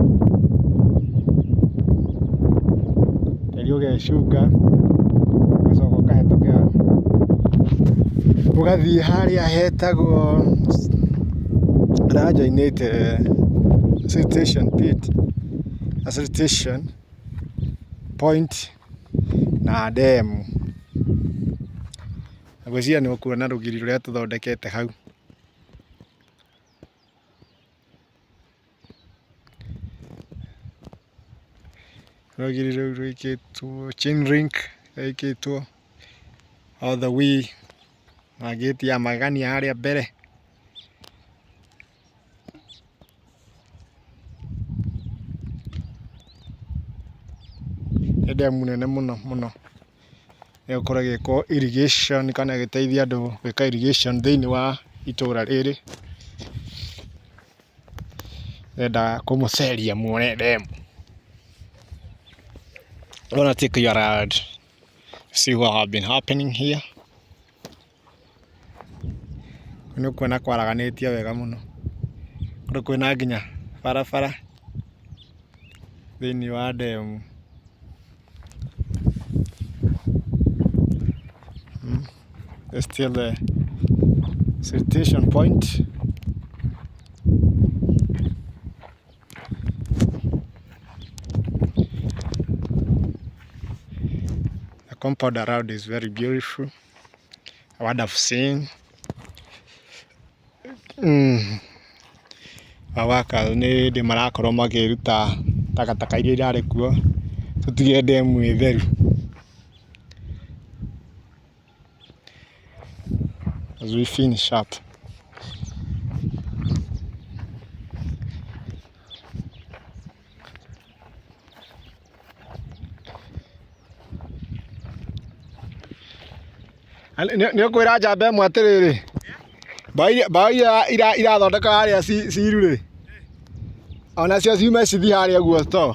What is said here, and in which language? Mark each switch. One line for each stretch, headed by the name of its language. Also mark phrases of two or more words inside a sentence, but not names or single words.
Kikuyu: tĩri ũgecunga ũgacoka ũkahĩtũkĩra ũgathiĩ harĩa hetagwo harĩa hajoinĩte
English: siltation pit
Kikuyu: na
English: siltation point
Kikuyu: na ndemu. Ngwĩciria nĩ ũkuona rũgiri rũrĩa tũthondekete hau. Rũgiri rũu rwĩkĩtwo
English: chain link
Kikuyu: rwĩkĩtwo
English: all the way
Kikuyu: na gate ya magania harĩa mbere. Nĩ ndemu nene mũno mũno, ĩgũkorwo ĩgĩkwo irrigation kana ĩgĩteithia andũ gwĩka irrigation thĩinĩ wa itũra rĩrĩ. Ndendaga kũmũceria muone ndemu.
English: I want to take you around, see what have been happening here.
Kikuyu: Nĩ ũkuona kwaraganĩtie wega mũno, kũndũ kwĩna nginya barabara thĩinĩ wa ndemu.
English: There's still the siltation point. The compound around is very beautiful. What I've seen.
Kikuyu: Awaka nĩ ndĩ marakorwo makĩruta takataka iria irarĩ kuo tũtige ndemu ĩ theru.
English: As we finish up.
Kikuyu: Nĩ ũkwĩra njamba ĩmwe atĩrĩrĩ, mbaũ iria irathondeka harĩa ciru-rĩ, onacio ciume cithi harĩa ũguo store.